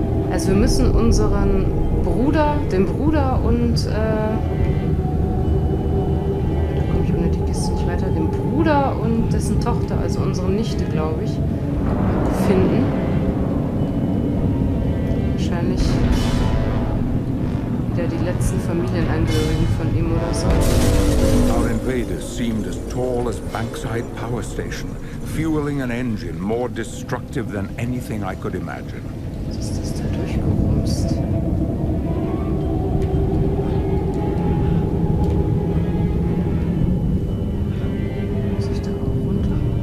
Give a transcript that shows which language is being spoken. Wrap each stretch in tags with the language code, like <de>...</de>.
<de>Also wir müssen unseren Bruder, den Bruder und, da komme ich ohne die Kiste nicht weiter, den Bruder und dessen Tochter, also unsere Nichte, glaube ich, finden. Wahrscheinlich wieder die letzten Familienangehörigen von ihm oder so.</de> <en>Our invaders seemed as tall as Bankside Power Station, fueling an engine more destructive than anything I could imagine.</en> <de>Was ist das da durchgerumst? Muss ich da auch runter?</de>